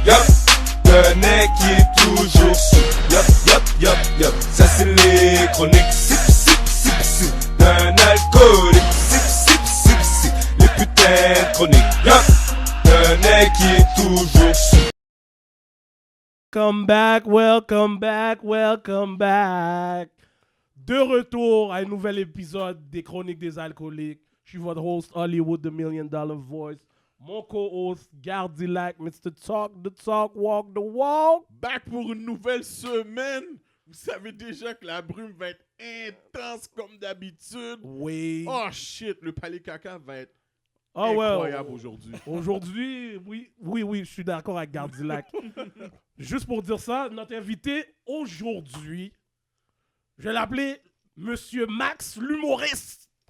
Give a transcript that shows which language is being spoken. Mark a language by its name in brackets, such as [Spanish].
[French] Yup, d'un mec qui est toujours sous. Yup yup yup yup. Ça c'est les chroniques sip sip sip sip d'un alcoolique. Sip sip sip sip les putains de chroniques. Yup, d'un mec qui est toujours sous. [English] Welcome back, welcome back, welcome back. [French] De retour à un nouvel épisode des Chroniques des Alcooliques. Je suis votre host Hollywood, [English] the $1 Million Voice. [French] Mon co-host Gardilac, Mr. [English] Talk the Talk, Walk the Walk. [French] Back pour une nouvelle semaine. Vous savez déjà que la brume va être intense comme d'habitude. Oui. Oh shit, le palais caca va être Oh, incroyable aujourd'hui. Aujourd'hui, oui, je suis d'accord avec Gardilac. Juste pour dire ça, notre invité aujourd'hui, je vais l'appeler Monsieur Max, l'humoriste.